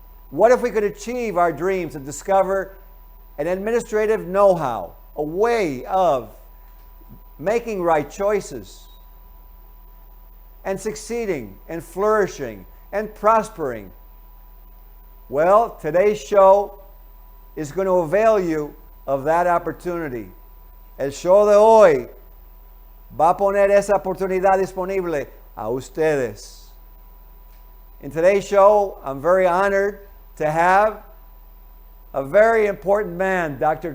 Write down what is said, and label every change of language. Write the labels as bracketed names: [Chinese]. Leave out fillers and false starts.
[English] What if we could achieve our dreams and discover an administrative know-how, a way of making right choices and succeeding and flourishing and prospering? Well, today's show is going to avail you of that opportunity. [Spanish] El show de hoy va a poner esa oportunidad disponible a ustedes. [English] In today's show, I'm very honored to have a very important man, Dr.